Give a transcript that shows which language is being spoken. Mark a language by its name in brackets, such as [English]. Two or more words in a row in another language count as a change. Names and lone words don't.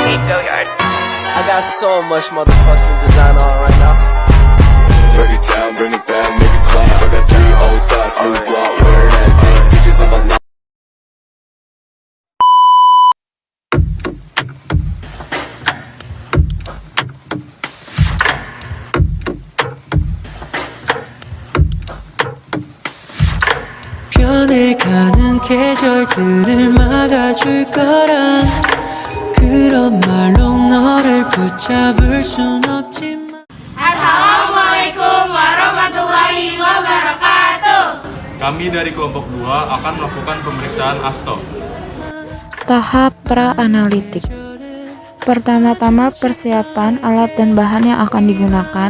[English] I got so much motherfucking design on right now. Break it down, bring it back, make it clap. I got 3 old thoughts, new guap, wear that thing. Bitches on my line. [Korean] 변해가는 계절들을 막아줄 거란 그런 말로 너를 붙잡을 순 없지만. [Arabic] السلام عليكم ورحمة الله وبركاته. [Indonesian] Kami dari kelompok 2 akan melakukan pemeriksaan ASTO. Tahap pra-analitik. Pertama-tama persiapan alat dan bahan yang akan digunakan.